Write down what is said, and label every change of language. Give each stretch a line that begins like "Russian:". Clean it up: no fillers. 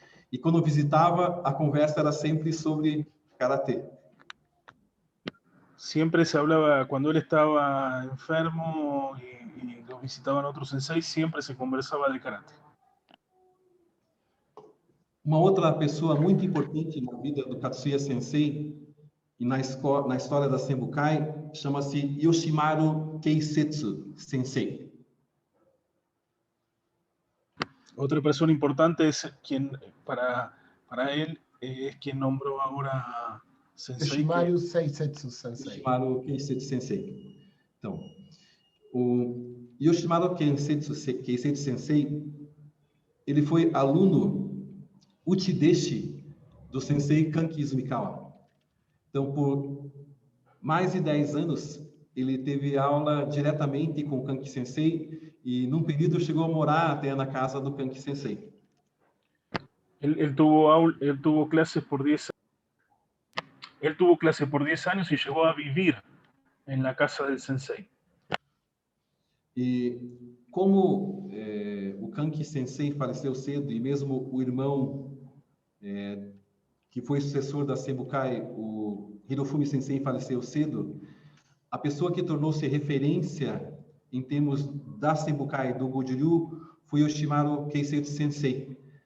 Portuguese: E quando visitava, a conversa era sempre sobre karatê.
Spanish: Siempre se hablaba, cuando él estaba enfermo y lo visitaban otros senseis, siempre se conversaba de karate.
Portuguese: Uma outra pessoa muito importante na vida do Katsuya Sensei e na história da Senbukai chama-se Yoshimaru Keisetsu Sensei.
Spanish: Otra persona importante es quien, para él, es quien nombró ahora Sensei. Yoshimaru Seisetsu Sensei. Yoshimaru Keisetsu Sensei.
Portuguese: Então, o Yoshimaru Keisetsu Sensei, ele foi aluno Uchideshi do Sensei Kanki Izumikawa. Então, por mais de 10 anos, ele teve aula diretamente com o Kanki Sensei e, num período, chegou a morar até na casa do Kanki Sensei.
Spanish: Él tuvo clases por 10 años. Él tuvo clases por 10 años y llegó a vivir en la casa del Sensei.
Portuguese: E como o Kanki Sensei faleceu cedo e mesmo o irmão que foi sucessor da Senbukai, o Hirofumi Sensei, faleceu cedo, a pessoa que tornou-se referência em termos da Senbukai, do Goju-ryu, foi Yoshimaru Keisetsu Sensei.